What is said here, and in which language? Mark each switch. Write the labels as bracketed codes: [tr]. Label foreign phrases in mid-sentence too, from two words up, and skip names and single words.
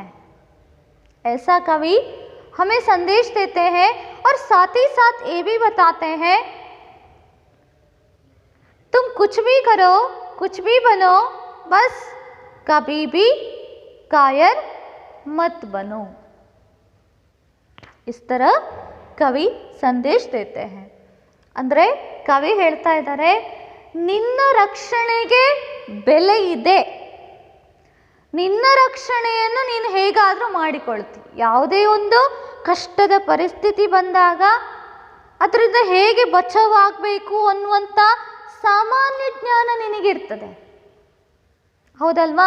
[hi] ऐसा कवि हमें संदेश देते हैं और साथ ही साथ ये भी बताते हैं तुम कुछ भी करो, कुछ भी बनो, बस कभी भी कायर मत बनो। इस तरह कवि संदेश देते हैं। [kn] ಅಂದ್ರೆ ಕವಿ ಹೇಳ್ತಾ ಇದ್ದಾರೆ, ನಿನ್ನ ರಕ್ಷಣೆಗೆ ಬೆಲೆ ಇದೆ, ನಿನ್ನ ರಕ್ಷಣೆಯನ್ನು ನೀನು ಹೇಗಾದರೂ ಮಾಡಿಕೊಳ್ತಿ। ಯಾವುದೇ ಒಂದು ಕಷ್ಟದ ಪರಿಸ್ಥಿತಿ ಬಂದಾಗ ಅದರಿಂದ ಹೇಗೆ ಬಚಾವಾಗಬೇಕು ಅನ್ನುವಂಥ ಸಾಮಾನ್ಯ ಜ್ಞಾನ ನಿನಗಿರ್ತದೆ, ಹೌದಲ್ವಾ?